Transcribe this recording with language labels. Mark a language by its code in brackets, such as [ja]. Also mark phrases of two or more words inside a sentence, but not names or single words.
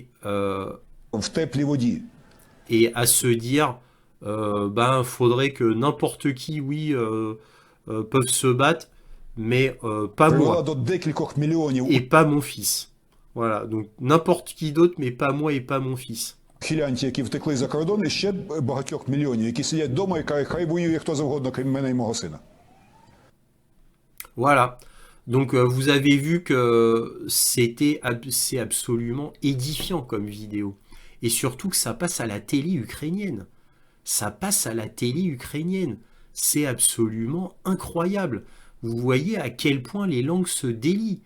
[uk] в теплій воді. [fr] à se dire ben faudrait que n'importe qui peuvent se battre mais pas [uk] Привела [fr] moi [uk] до декількох мільйонів [fr] et pas mon fils. Voilà, donc n'importe qui d'autre mais pas moi et pas mon fils. [uk] ухилянтів, які втекли за кордон, і ще багатьох мільйонів, які сидять вдома і кажуть, хай воює хто завгодно, крім мене і мого сина. [fr] Voilà. Donc vous avez vu que c'est absolument édifiant comme vidéo. Et surtout que ça passe à la télé ukrainienne. Ça passe à la télé ukrainienne. C'est absolument incroyable. Vous voyez à quel point les langues se délient.